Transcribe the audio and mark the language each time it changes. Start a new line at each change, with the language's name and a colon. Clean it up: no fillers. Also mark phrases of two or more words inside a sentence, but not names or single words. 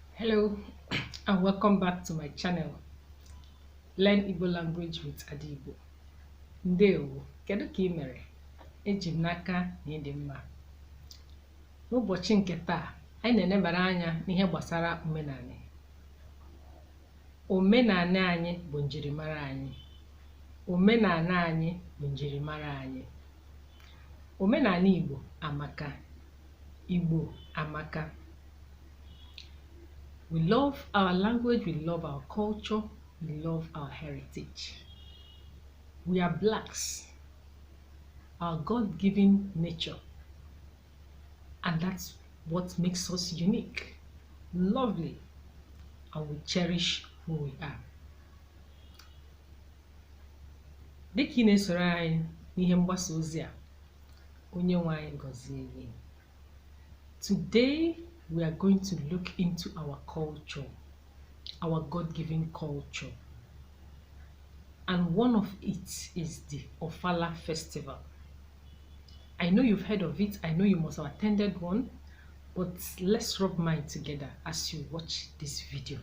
English: Hello and welcome back to my channel. Learn Igbo language with adaigbo.
Igbo: Ndewo, kedu ka ị mere? Eji m n'aka na ị dị mma. N'ụbọchị nke taa, anyị na-enebara anya n'ihe gbasara omenala. Omenala anyị bụ njirimara anyị. Omenala anyị bụ njirimara anyị. Omenala Igbo amaka. Igbo amaka.
English: We love our language, we love our culture, we love our heritage. We are blacks, our God-given nature, and that's what makes us unique, lovely, and we cherish who we are.
Igbo: Dịka ị na-esoro anyị n'ihe mgbasa ozi a, onye nwe anyị gọzie gị.
English: Today, we are going to look into our culture, our God-given culture. And one of it is the Ofala festival. I know you've heard of it. I know you must have attended one, but let's rub minds together as you watch this video.